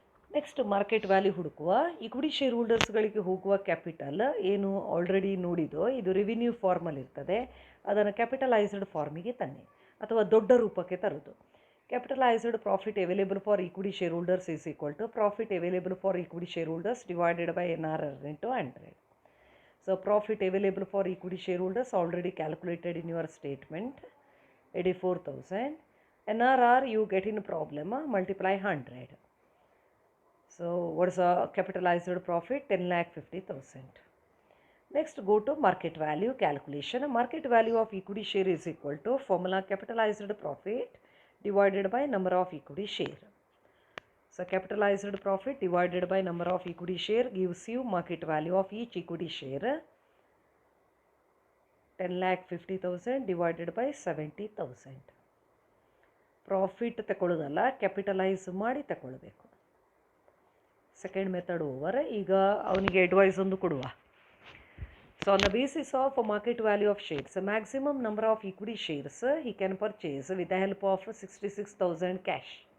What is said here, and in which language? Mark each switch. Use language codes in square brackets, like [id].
[kn] Next market value ಹುಡುಕುವ. Equity share ಹೋಲ್ಡರ್ಸ್ಗಳಿಗೆ ಹೋಗುವ capital ಏನು ಆಲ್ರೆಡಿ ನೋಡಿದೋ, ಇದು ರೆವಿನ್ಯೂ ಫಾರ್ಮಲ್ಲಿ ಇರ್ತದೆ. ಅದನ್ನು ಕ್ಯಾಪಿಟಲೈಸ್ಡ್ ಫಾರ್ಮಿಗೆ ತನ್ನಿ ಅಥವಾ ದೊಡ್ಡ ರೂಪಕ್ಕೆ ತರೋದು. [en] Capitalised profit available for equity share holders is equal to profit available for equity share holders divided by NRR into 100. So profit available for equity shareholders already calculated in your statement, 84,000. NRR you get in problem, multiply 100. So what is a capitalized profit? 10,50,000. Next go to market value calculation. Market value of equity share is equal to formula capitalized profit divided by number of equity share. So capitalized profit divided by number of equity share gives you market value of each equity share, 10,50,000 divided by 70,000. [kn] Profit ತಗೊಳ್ಳೋದಲ್ಲ, capitalise ಮಾಡಿ ತಗೊಳ್ಬೇಕು. Second method over. ಈಗ ಅವನಿಗೆ advice ಒಂದು ಕೊಡುವ. [en] So on the basis of market value of shares, maximum number of equity shares he can purchase with the help of 66,000 cash.